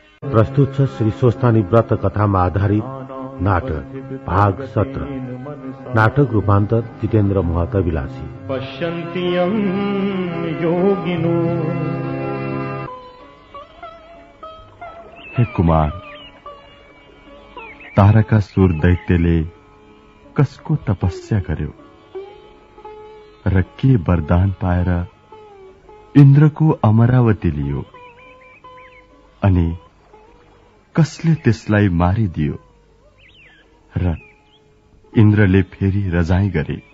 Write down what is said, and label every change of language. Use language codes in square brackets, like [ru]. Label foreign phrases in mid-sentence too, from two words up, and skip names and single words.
[ne] प्रस्तुत छ श्री स्वस्थानी व्रत कथामा आधारित नाटक भाग 17। नाटक रूपान्तर जितेन्द्र महत विलासी। [sa] पश्यन्त्यं योगिनो। [ne] हे कुमार, तारकासुर दैत्यले कसको तपस्या गर्यो र के वरदान पाएर इन्द्रको अमरावती लियो अनि कसले त्यसलाई मारिदियो र इन्द्रले फेरि रजाई गरे।